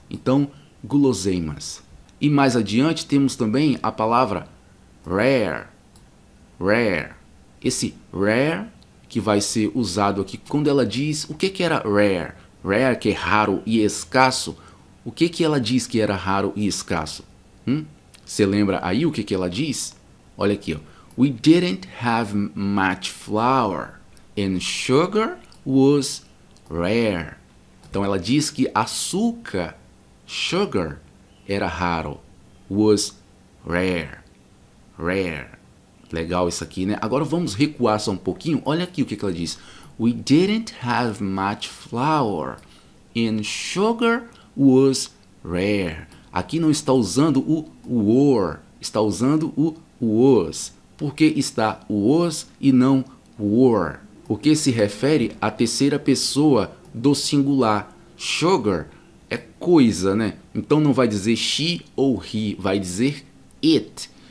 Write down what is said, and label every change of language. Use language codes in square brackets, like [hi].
[pt] Então, guloseimas. E mais adiante temos também a palavra rare. Rare. Esse rare que vai ser usado aqui quando ela diz o que era rare. Rare, que é raro e escasso. O que ela diz que era raro e escasso? Você lembra aí o que ela diz? Olha aqui, ó. [en] We didn't have much flour and sugar was rare. [pt] Então ela diz que açúcar, sugar, era raro. Was rare. Rare. Legal isso aqui, né? Agora vamos recuar só um pouquinho. Olha aqui o que ela diz. [en] We didn't have much flour and sugar was rare. [pt] Aqui não está usando o were, está usando o was. Por que está o was e não were? Porque se refere à terceira pessoa do singular. Sugar é coisa, né? Então não vai dizer she ou he, vai dizer it.